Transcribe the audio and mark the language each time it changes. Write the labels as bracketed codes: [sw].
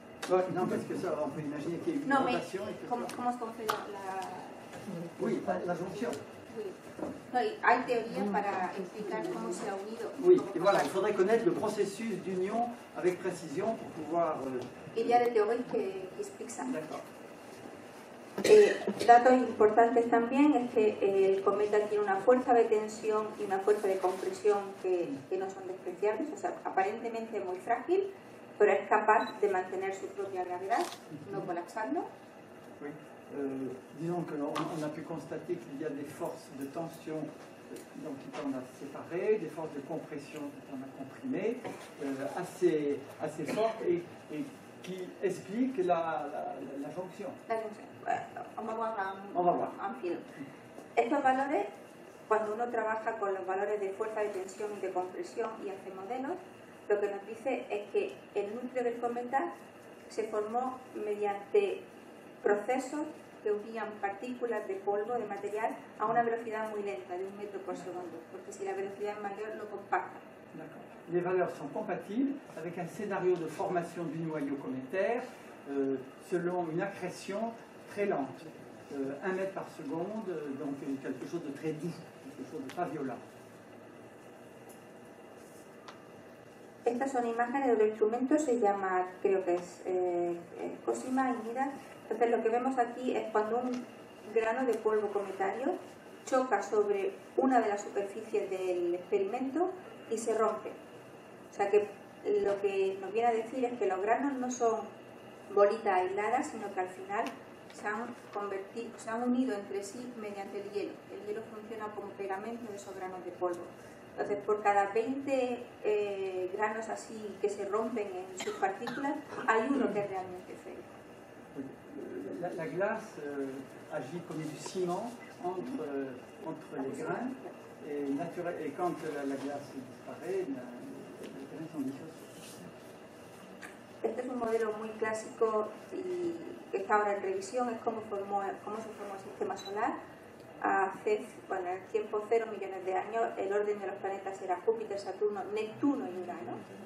[fr] Non, parce que ça, on peut imaginer qu'il y ait une rotation. [es] ¿Cómo se [fr] fait la... Oui, la jonction. Oui. [es] No, hay teorías para explicar cómo se ha unido. [fr] Oui, et voilà, il faudrait connaître le processus d'union avec précision pour pouvoir... Il y a des théories qui expliquent ça. D'accord. [es] Datos importantes también es que el cometa tiene una fuerza de tensión y una fuerza de compresión que no son despreciables, o sea, aparentemente muy frágil, pero es capaz de mantener su propia gravedad, no colapsando. [fr] Oui. Disons qu'on a pu constater qu'il y a des forces de tension donc, qui tendent à se séparer, des forces de compression qui tendent à comprimer, assez fortes et qui expliquent la jonction. [es] La junción. Vamos [fr] a voir. En film. [es] Estos valores, cuando uno trabaja con los valores de fuerza de tensión y de compresión y hace modelos, lo que nos dice es que el núcleo del cometa se formó mediante procesos que unían partículas de polvo, de material, a una velocidad muy lenta, de 1 metro por segundo, porque si la velocidad es mayor, lo compacta. [fr] Les valeurs sont compatibles avec un scénario de formation du noyau cométaire selon une accrétion très lente, 1 mètre par seconde, donc quelque chose de très doux, quelque chose de pas violent. [es] Estas son imágenes de otro instrumento, se llama, creo que es Cosima y Mira. Entonces lo que vemos aquí es cuando un grano de polvo cometario choca sobre una de las superficies del experimento y se rompe. O sea que lo que nos viene a decir es que los granos no son bolitas aisladas, sino que al final se han unido entre sí mediante el hielo. El hielo funciona como pegamento de esos granos de polvo. Entonces, por cada 20 granos así que se rompen en sus partículas, hay uno que es realmente esférico. [fr] La glace agit comme du ciment entre les grains et quand la glace disparaît, les grains sont dissociés. [es] Este es un modelo muy clásico y que está ahora en revisión, es cómo se formó el sistema solar. En el tiempo 0 millones de años, el orden de los planetas era Júpiter, Saturno, Neptuno y Urano.